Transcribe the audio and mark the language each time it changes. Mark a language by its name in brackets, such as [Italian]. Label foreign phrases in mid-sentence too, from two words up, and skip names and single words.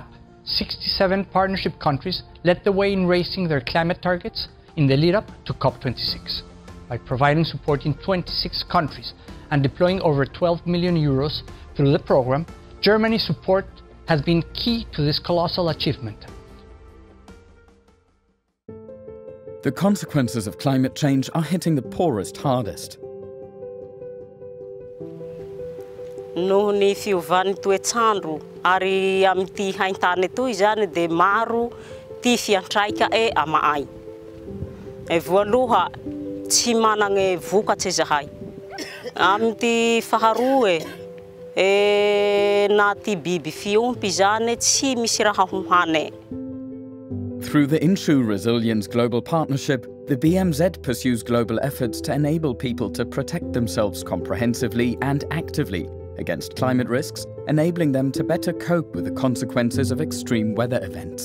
[English] 67 partnership countries led the way in raising their climate targets in the lead-up to COP26 by providing support in 26 countries and deploying over 12 million euros through the program. Germany's support has been key to this colossal achievement. The consequences of climate change are hitting the poorest hardest. [Malagasy] Noho ny fiovan'ny toetr'andro ary amin'ity haintany toy zany de maro ty fiantraika amaay. Voaloha tsy managny vokatry zahay. Amin'ty faharoa na ty biby fiompy zany tsy misy raha hohany. [English] Through the Insure Resilience Global Partnership, the BMZ pursues global efforts to enable people to protect themselves comprehensively and actively against climate risks, enabling them to better cope with the consequences of extreme weather events.